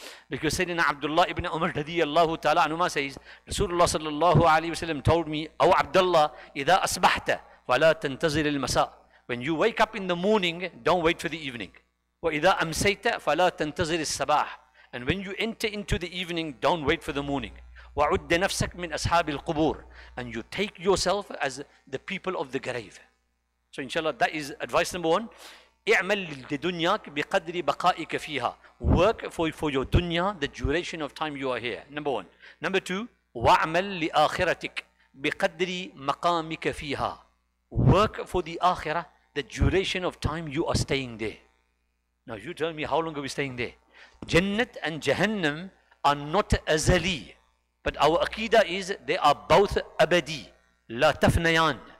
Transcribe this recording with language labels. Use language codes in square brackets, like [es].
[en] Because Sayyidina Abdullah ibn Umar radiyallahu ta'ala anhuma says, Rasulullah sallallahu alayhi wa sallam told me, "O Abdullah, [ar] إِذَا أَصْبَحْتَ فَلَا تَنْتَظِرِ الْمَسَاء." [en] When you wake up in the morning, don't wait for the evening. [ar] وَإِذَا أَمْسَيْتَ فَلَا تَنْتَظِرِ الصَّبَاحِ. [en] And when you enter into the evening, don't wait for the morning. [ar] وَعُدَّ نَفْسَكَ مِنْ أَصْحَابِ الْقُبُورِ. [en] And you take yourself as the people of the grave. So inshallah, that is advice number one. [ar] اعمل لدنياك بقدر بقائك فيها. [en] Work for your dunya, the duration of time you are here. Number one. Number two, [ar] وَعْمَلْ لِآخِرَتِكَ بقدر مقامك فيها. [en] Work for the akhirah, the duration of time you are staying there. Now you tell me, how long are we staying there? Jannat and Jahannam are not azali, but our aqidah is they are both abadi, [ar] la tafnayan.